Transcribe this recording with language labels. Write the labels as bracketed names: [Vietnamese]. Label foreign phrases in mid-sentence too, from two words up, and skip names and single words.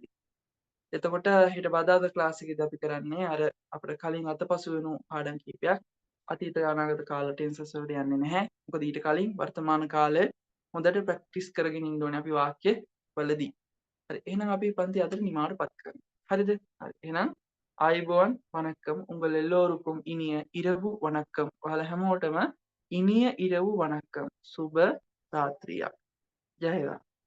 [Sinhala] එතකොට හෙට බදාදා ක්ලාස් එකේදී අපි කරන්නේ අර අපිට කලින් අතපසු වෙනු පාඩම් කීපයක් අතීත අනාගත කාල ටෙන්සස් වලට යන්නේ නැහැ. මොකද ඊට කලින් වර්තමාන කාලේ හොඳට ප්‍රැක්ටිස් කරගෙන ඉන්න ඕනේ අපි වාක්‍ය වලදී. හරි. එහෙනම් අපි පන්ති අතට නිමාවටපත් කරමු. හරිද? හරි. එහෙනම් ආයුබෝවන් [Tamil] வணக்கம் உங்கள் எல்லோருக்கும் இனிய இரவு வணக்கம். [Sinhala] ඔයාලා හැමෝටම [Tamil] இனிய இரவு வணக்கம். [Sinhala] සුබ රාත්‍රියක්. ජය වේවා.